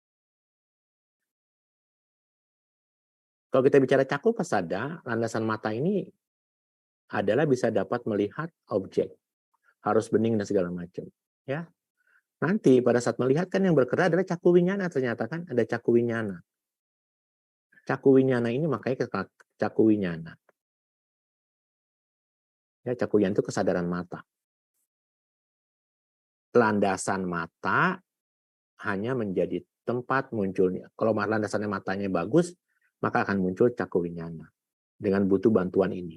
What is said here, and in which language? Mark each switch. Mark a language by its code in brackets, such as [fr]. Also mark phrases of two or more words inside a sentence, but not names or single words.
[id] Kalau kita bicara [pi] caku pasada, [id] landasan mata ini adalah bisa dapat melihat objek. Harus bening dan segala macam, ya. Nanti pada saat melihat kan yang bergerak adalah [pi] caku winyana, [id] ternyata kan ada [pi] caku winyana. Caku winyana [id] ini makanya [pi] caku winyana. [id] Ya, [pi] caku winyana [id] itu kesadaran mata. Landasan mata hanya menjadi tempat munculnya. Kalau landasannya matanya bagus, maka akan muncul [pi] caku winyana [id] dengan butuh bantuan ini.